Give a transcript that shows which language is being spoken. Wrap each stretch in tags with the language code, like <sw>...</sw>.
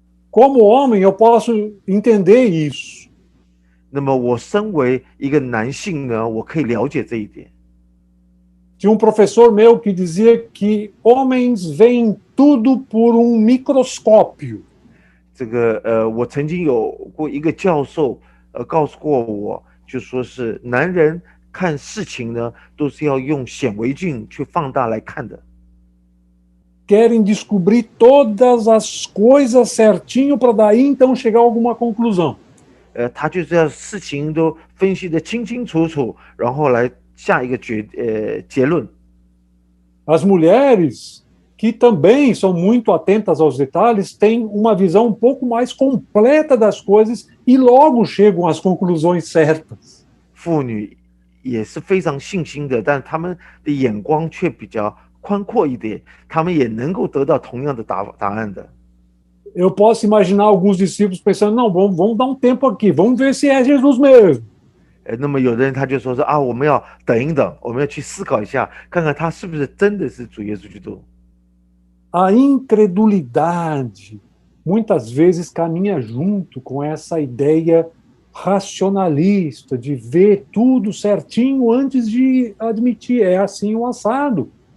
<pt>Como homem, eu posso entender isso.</pt> <zh>那么我身为一个男性呢，我可以了解这一点。</zh> <pt>Tinha professor meu que dizia que homens veem tudo por microscópio.</pt> <zh>这个我曾经有过一个教授告诉过我，就说是男人看事情呢，都是要用显微镜去放大来看的。</zh> <pt>Querem descobrir todas as coisas certinho para daí então chegar a alguma conclusão.</pt> <zh>他就是要事情都分析得清清楚楚，然后来下一个结论。</zh> <pt>As mulheres, que também são muito atentas aos detalhes, têm uma visão um pouco mais completa das coisas e logo chegam às conclusões certas.</pt> <zh>妇女也是非常细心的，但他们的眼光却比较宽阔一点，他们也能够得到同样的答案的。</zh> <pt>Eu posso imaginar alguns discípulos pensando, não, vamos dar um tempo aqui, vamos ver se é Jesus mesmo.</pt> <zh>那么有的人他就说啊，我们要等一等，我们要去思考一下，看看他是不是真的是主耶稣基督。</zh> <pt>A incredulidade muitas vezes caminha junto com essa ideia racionalista de ver tudo certinho antes de admitir, é assim o assado.</pt>